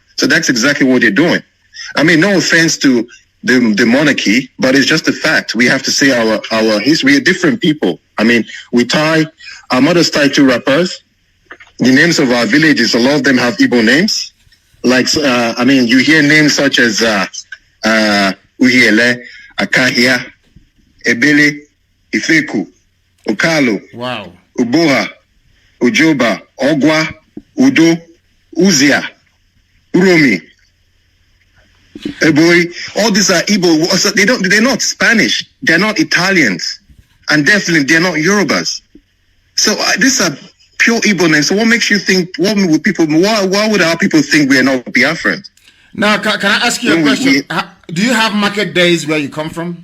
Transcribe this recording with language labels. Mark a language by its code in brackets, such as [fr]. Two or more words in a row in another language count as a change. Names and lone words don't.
[en] So that's exactly what they're doing. I mean, no offense to the monarchy, but it's just a fact. We have to say our history. We're different people. I mean, our mothers tie 2 wrappers. The names of our villages, a lot of them have Igbo names. Like, you hear names such as Uhiele, Akahia, Ebele, Ifeku, Okalo, wow, Uboha, Ujoba, Ogwa, Udo, Uzia, Uromi, Eboi. All these are Igbo. So they're not Spanish. They're not Italians. And definitely they're not Yorubas. So these are pure Igbo names. So what makes you think, why would our people think we are not Biafrans? Now, can I ask you a question? Do you have market days where you come from?